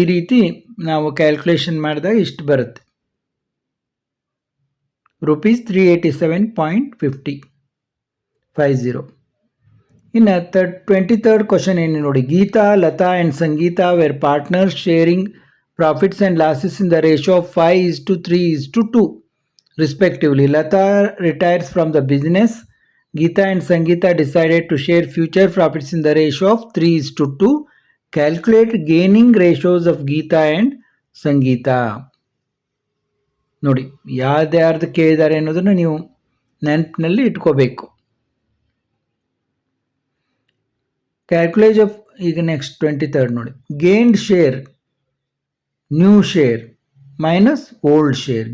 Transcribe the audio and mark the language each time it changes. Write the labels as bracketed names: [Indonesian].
[Kannada] ಈ ರೀತಿ ನಾವು ಕ್ಯಾಲ್ಕುಲೇಷನ್ ಮಾಡಿದಾಗ ಇಷ್ಟು ಬರುತ್ತೆ, ₹387.50. ಇನ್ನು 23rd ಕ್ವಶನ್ ಏನು ನೋಡಿ. [English] Geeta, Lata and Sangeeta were partners sharing profits and losses in the ratio of 5:3:2 respectively. Lata retires from the business. Geeta and Sangeeta decided to share future profits in the ratio of 3:2. Calculate gaining ratios of Geeta and Sangeeta. [Kannada] ನೋಡಿ, ಯಾರ್ದು ಕೇಳಿದ್ದಾರೆ ಅನ್ನೋದನ್ನು ನೀವು ನೆನಪಿನಲ್ಲಿ ಇಟ್ಕೋಬೇಕು. [English] calculate of, [Kannada] ಈಗ next 23rd ನೋಡಿ. [English] Gained share, new share minus old share.